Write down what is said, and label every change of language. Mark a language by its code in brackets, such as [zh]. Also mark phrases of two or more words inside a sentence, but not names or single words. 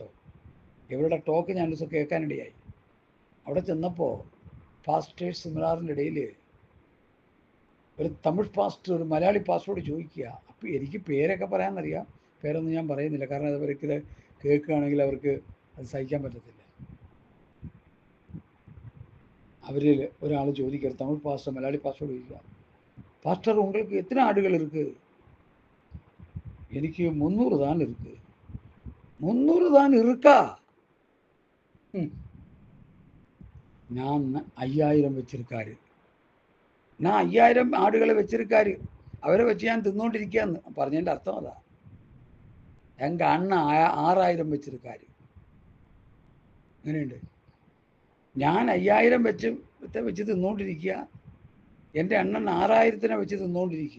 [ml] ഇവരുടെ ടോക്ക് ഞാൻ ദിവസം കേൾക്കാനിടയായി. അവിടെ ചെന്നപ്പോൾ പാസ്റ്റേഴ്സ് സെമിനാറിൻ്റെ ഇടയിൽ ഒരു തമിഴ് പാസ്റ്റർ ഒരു മലയാളി പാസ്റ്ററോട് ചോദിക്കുക. അപ്പോൾ എനിക്ക് പേരൊക്കെ പറയാമെന്നറിയാം, പേരൊന്നും ഞാൻ പറയുന്നില്ല, കാരണം അവർക്ക് കേൾക്കുകയാണെങ്കിൽ അവർക്ക് അത് സഹിക്കാൻ പറ്റത്തില്ല. അവരിൽ ഒരാൾ ചോദിക്കുക, തമിഴ് പാസ്റ്റർ മലയാളി പാസ്റ്ററോട് ചോദിക്കുക, പാസ്റ്റർ [ta] உங்களுக்கு எத்தனை ஆடுகள் இருக்கு? എനിക്ക് 300 தான் இருக்கு. 300 தான் இருக்கா? நான் 5000 வச்சிருக்காரு. [ml] நான் 5000 ആടുകളെ വെച്ചിരിക്കാര്, അവരെ വെച്ച് ഞാൻ തിന്നുകൊണ്ടിരിക്കുകയെന്ന് പറഞ്ഞതിൻ്റെ അർത്ഥം അതാ. [ta] எங்க அண்ணா 6000 வச்சிருக்காரு. [ml] അങ്ങനെയുണ്ട്. ഞാൻ 5000 വെച്ച് തിന്നുകൊണ്ടിരിക്കുക, എൻ്റെ അണ്ണൻ 6000-നെ വെച്ച് തിന്നുകൊണ്ടിരിക്കുക.